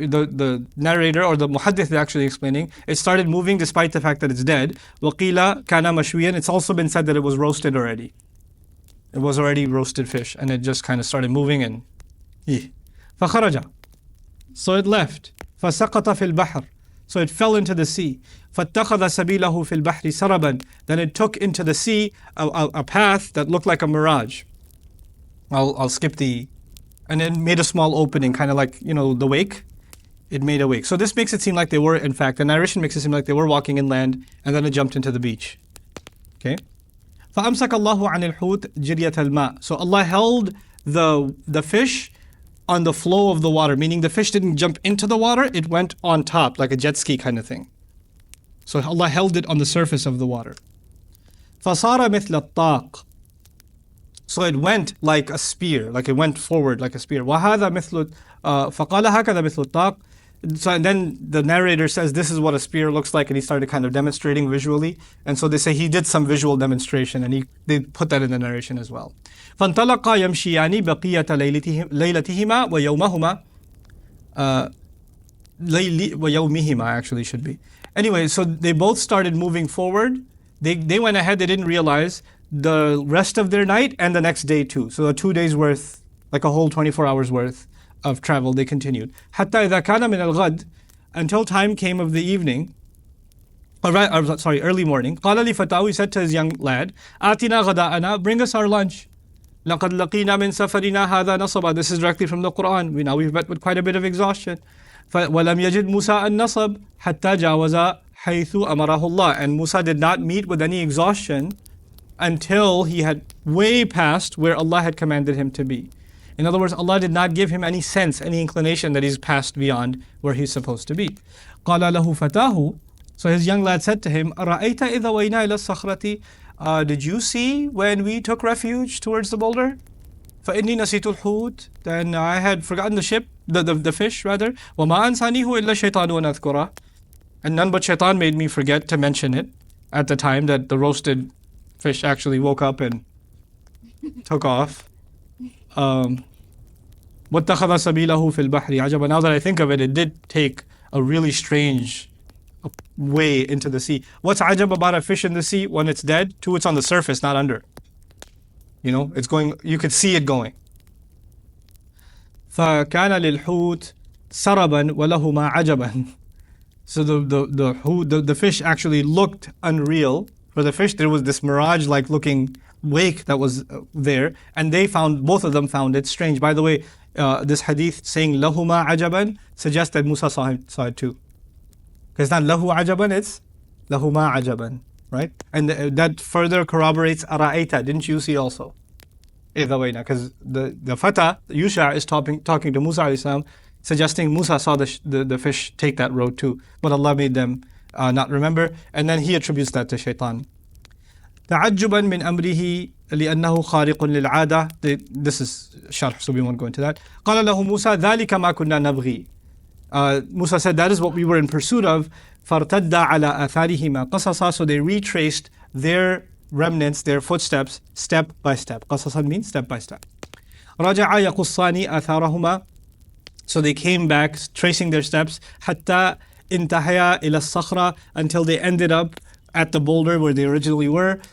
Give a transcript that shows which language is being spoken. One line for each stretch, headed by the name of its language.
English: The narrator or the muhaddith is actually explaining, it started moving despite the fact that it's dead.
Arabic: وقيل كان مشويا.
English: It's also been said that it was roasted already. It was already roasted fish and it just kind of started moving and
Arabic: فخرج.
English: So it left.
Arabic: فسقط في البحر.
English: So it fell into the sea.
Arabic: فاتخذ سبيله في البحر سربا.
English: Then it took into the sea a path that looked like a mirage. I'll skip and it made a small opening, kind of like, the wake. It made a wake. So this makes it seem like they were, in fact, the narration makes it seem like they were walking inland and then it jumped into the beach. Okay?
Arabic: فَأَمْسَكَ اللَّهُ عَنِ الْحُوتِ جِرْيَةَ الْمَاءِ.
English: So Allah held the fish on the flow of the water, meaning the fish didn't jump into the water, it went on top, like a jet ski kind of thing. So Allah held it on the surface of the water.
Arabic: فَصَارَ مِثْلَ الطَّاقِ.
English: So it went like a spear, like it went forward like a spear.
Arabic: وَهَذَا مِثْلُ فَقَالَ هَكَذَا مِثْلُ الطَّاقِ.
English: So and then the narrator says this is what a spear looks like, and he started kind of demonstrating visually. And so they say he did some visual demonstration, and they put that in the narration as well.
Arabic: فَانْطَلَقَا يَمْشِيَانِ بَقِيَّةَ لَيْلَتِهِمَا وَيَوْمَهُمَا وَيَوْمِهِمَا
English: actually should be. Anyway, so they both started moving forward. They went ahead, they didn't realize the rest of their night and the next day too. So 2 days worth like a whole 24 hours worth of travel. They continued.
Arabic: حتى إذا كان من الغد,
English: until time came of the evening, early morning.
Arabic: قال لفتاه,
English: he said to his young lad,
Arabic: آتنا غداءنا,
English: bring us our lunch.
Arabic: لقد لقينا من سفرنا هذا نصبا.
English: This is directly from the Quran. We've met with quite a bit of exhaustion.
Arabic: ولم يجد موسى النصب حتى جاوز حيث أمره الله.
English: And Musa did not meet with any exhaustion until he had way past where Allah had commanded him to be. In other words, Allah did not give him any sense, any inclination that he's passed beyond where he's supposed to be.
Arabic: قال له فتاه,
English: so his young lad said to him,
Arabic: أرأيت إذا وينا إلى الصخرة,
English: did you see when we took refuge towards the boulder?
Arabic: فإني نسيت الحوت,
English: then I had forgotten the fish rather.
Arabic: وما أنسانيه إلا الشيطان أن أذكره,
English: and none but shaitan made me forget to mention it at the time that the roasted fish actually woke up and took off.
Arabic: واتخذ سبيله في البحر عجبا.
English: Now that I think of it, it did take a really strange way into the sea. What's ajab about a fish in the sea? When it's dead, two, it's on the surface, not under. It's going, you could see it going.
Arabic: فكان للحوت سربا ولهما عجبا.
English: So the fish actually looked unreal. For the fish, there was this mirage-like looking wake that was there, and both of them found it strange. By the way, this hadith saying lahuma ajaban suggests that Musa saw it too. Because it's not lahu ajaban, it's lahuma ajaban, right? And that further corroborates ara'aita, didn't you see also? Because the Fata, Yusha, is talking to Musa alayhi salam, suggesting Musa saw the fish take that road too. But Allah made them not remember, and then he attributes that to shaitan.
Arabic: تعجبا من أمره لأنه خارق للعادة.
English: This is sharh, so we won't go into that.
Arabic: قال له موسى ذلك ما كنا نبغي.
English: Musa said, that is what we were in pursuit of.
Arabic: فارتد على آثارهما قصصا.
English: So they retraced their remnants, their footsteps, step by step. قصصا means step by step.
Arabic: رجع يقصان آثارهما.
English: So they came back, tracing their steps,
Arabic: حتى انتهيا إلى الصخرة,
English: until they ended up at the boulder where they originally were.